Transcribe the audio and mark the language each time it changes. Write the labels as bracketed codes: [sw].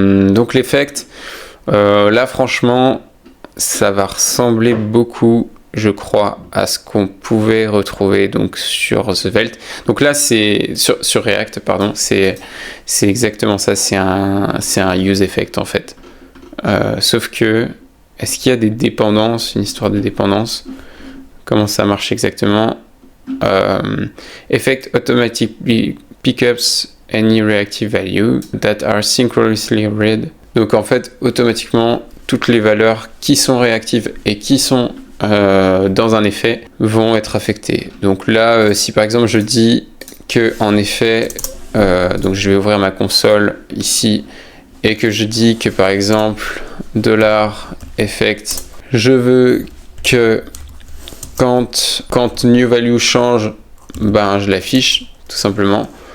[fr] Donc l'effect, là franchement, ça va ressembler beaucoup, je crois, à ce qu'on pouvait retrouver donc sur Svelte. Donc là, c'est sur React, pardon, c'est exactement ça, c'est un use effect en fait. Sauf que, est-ce qu'il y a des dépendances, une histoire de dépendance? Comment ça marche exactement? [en] Effect automatically pickups any reactive value that are synchronously read. [fr] Donc en fait, automatiquement, toutes les valeurs qui sont réactives et qui sont dans un effet vont être affectées. Donc là, si par exemple je dis que en effet, donc je vais ouvrir ma console ici et que je dis que par exemple $effect, je veux que quand new value change, ben je l'affiche tout simplement.